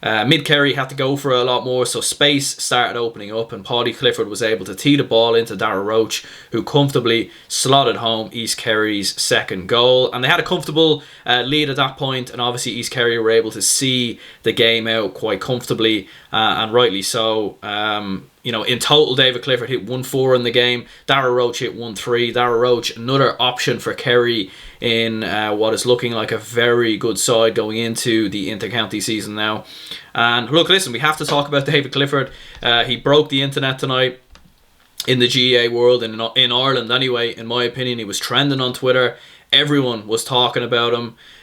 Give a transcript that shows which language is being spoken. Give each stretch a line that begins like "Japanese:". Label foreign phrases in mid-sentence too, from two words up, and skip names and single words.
English: Mid Kerry had to go for a lot more, so space started opening up, and Paddy Clifford was able to tee the ball into Darragh Roach, who comfortably slotted home East Kerry's second goal. And they had a comfortable lead at that point, and obviously East Kerry were able to see the game out quite comfortably, and rightly so. In total, David Clifford hit 1-4 in the game. Darragh Roach hit 1-3. Darragh Roach, another option for Kerry in what is looking like a very good side going into the inter-county season now. And look, listen, we have to talk about David Clifford. He broke the internet tonight in the GAA world, and in Ireland anyway. In my opinion, he was trending on Twitter. Everyone was talking about him.